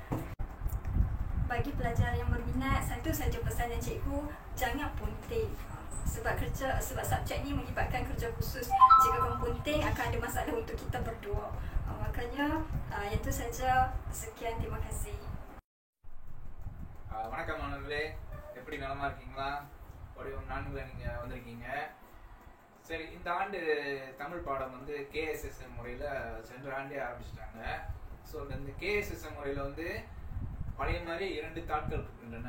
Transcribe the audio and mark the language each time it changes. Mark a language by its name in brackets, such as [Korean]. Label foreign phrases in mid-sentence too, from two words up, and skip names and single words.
[Malay] Bagi pelajar yang berminat, satu saja pesanan cikgu, jangan punting. Sebab subjek ni melibatkan kerja khusus. Jika kamu punting, akan ada masalah untuk kita berdua. Makanya itu saja. Sekian, terima kasih. [Tamil] வணக்கம் மாணவர்களே, எப்படி நலமா இருக்கீங்களா? வடிவம் 4ல நீங்க வந்திருக்கீங்க. சரி, இந்த ஆண்டு தமிழ் பாடம் வந்து கேஎஸ்எஸ்எம் முறையில் சென்ற ஆண்டே ஆரம்பிச்சிட்டாங்க. ஸோ இந்த கேஎஸ்எஸ்எம் முறையில் வந்து பழைய மாதிரி 2 தாட்கள் இருக்கின்றன.